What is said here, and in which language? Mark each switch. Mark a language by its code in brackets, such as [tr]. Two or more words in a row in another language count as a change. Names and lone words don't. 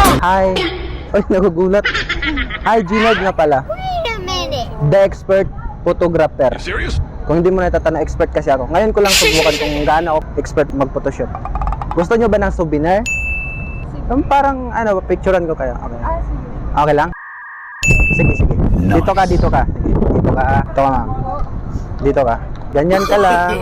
[tl] Hi. Ay, nagugulat. Hi, Ginard nga pala. [en] Wait a minute. The expert photographer. Serious? [tl] Kung hindi mo natatanda, expert kasi ako. Ngayon ko lang subukan kung gaano ako expert mag-photoshoot. Gusto nyo ba ng souvenir? Parang, picturean ko kayo. Okay. Okay lang? Sige, sige. Dito ka, dito ka. Dito ka. Ito ka, ma'am. Dito ka. Ganyan ka lang.